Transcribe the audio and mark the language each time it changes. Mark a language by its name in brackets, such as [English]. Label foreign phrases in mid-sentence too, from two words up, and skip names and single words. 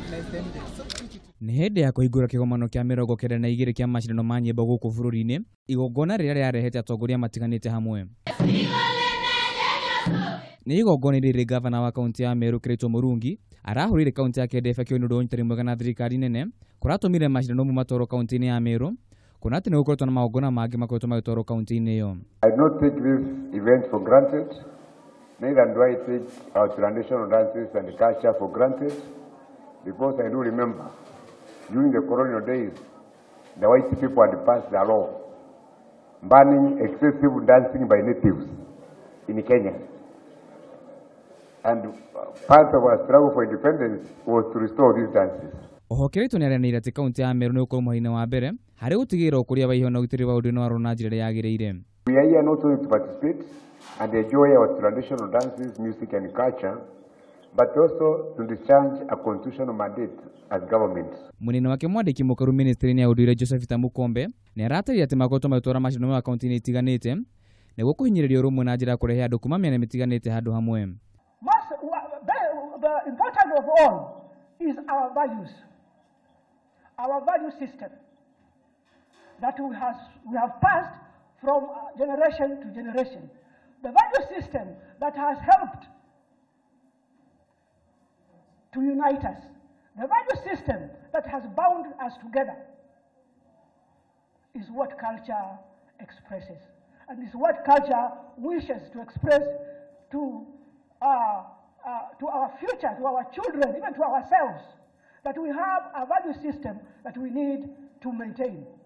[Kikuyu] Nĩ hĩndĩ ya kũhingũra kĩgomano kĩa 92 kĩa macindano ma nyĩmbo gũkũ bũrũri-inĩ, igongona rĩrĩa rĩarehete atongoria matiganĩte hamwe. Nĩ igongona rĩrĩ gavana wa kaunti ya Meru Kirito Murungi arahũrĩire kaunti yake ndebe kĩo nĩ ũndũ wa ũnyitĩrĩri mwega na thirikari nene kũratũmire macindano mu matwarwo kaunti-inĩ ya Meru, kuona atĩ nĩ gũkoretwo na magongona mangĩ makoretwo magĩtwarwo kaunti-inĩ ĩyo. [English] I do not take this event for granted, neither do I take our traditional dances and culture for granted, because I do remember during the colonial days the white people had passed a law banning excessive dancing by natives in Kenya. And part of our struggle for independence was to restore these dances. [Kikuyu] Oho Kirito nĩaranĩire atĩ kaunti ya Meru nĩ gũkorwo mũhari-inĩ wa mbere harĩ gũtigĩrĩra ũkũria wa iheo na ũgitĩri wa ũndũire warwo na njĩra ĩrĩa yagĩrĩire. [English] We are here not only to participate and enjoy our traditional dances, music and culture, but also to discharge a constitutional mandate as government. [Kikuyu] Mũnene wake mwandĩki mũkaru ministry-inĩ ya ũndũire Josephita Mukombe nĩaratarire atĩ makoretwo magĩtwara macindano ma kaunti-inĩ itiganĩte nĩguo kũhinyĩrĩria ũrũmwe na njĩra ya kũrehe andũ kuma mĩena mĩtiganĩte handũ hamwe. [English] The important of all is our values, our value system that we have passed from generation to generation. The value system that has helped to unite us, the value system that has bound us together is what culture expresses, and is what culture wishes to express to our future, to our children, even to ourselves, that we have a value system that we need to maintain.